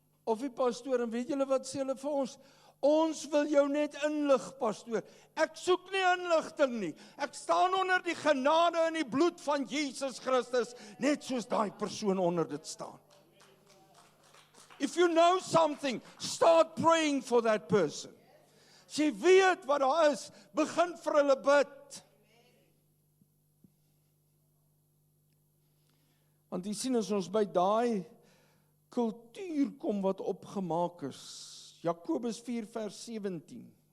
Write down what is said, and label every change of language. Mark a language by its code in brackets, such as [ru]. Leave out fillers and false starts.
[af] Of die pastoor, en weet julle wat sê hulle vir ons? Ons wil jou net inlig, pastoor. Ek soek nie inligting nie. Ek staan onder die genade en die bloed van Jesus Christus, net soos daai persoon onder dit staan. [en] If you know something, start praying for that person. [af] As jy weet wat daar is, begin vir hulle bid. Want jy sien as ons by daai kultuur kom wat opgemaak is, Jakobus 4 vers 17.